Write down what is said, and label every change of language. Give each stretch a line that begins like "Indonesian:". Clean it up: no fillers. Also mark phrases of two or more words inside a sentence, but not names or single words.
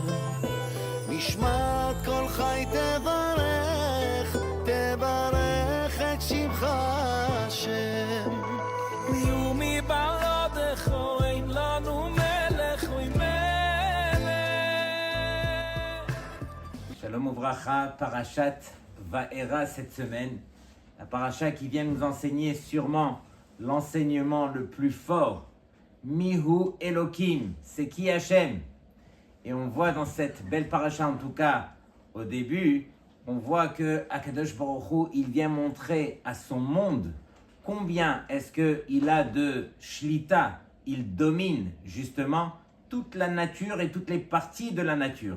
Hebrew: נשמת כל חי תברך, תברך את שמך השם. ומי בעדך אין לנו מלך ומלך. שלום וברכה, פרשת וארא
French: cette semaine. La paracha qui vient nous enseigner sûrement l'enseignement le plus fort.
Hebrew: מיהו אלוהים,
French: c'est qui Hachem? Et on voit dans cette belle paracha, en tout cas au début, on voit que
Hebrew: הקדוש ברוך הוא,
French: il vient montrer à son monde combien est-ce qu'il a de shlita, il domine justement toute la nature et toutes les parties de la nature.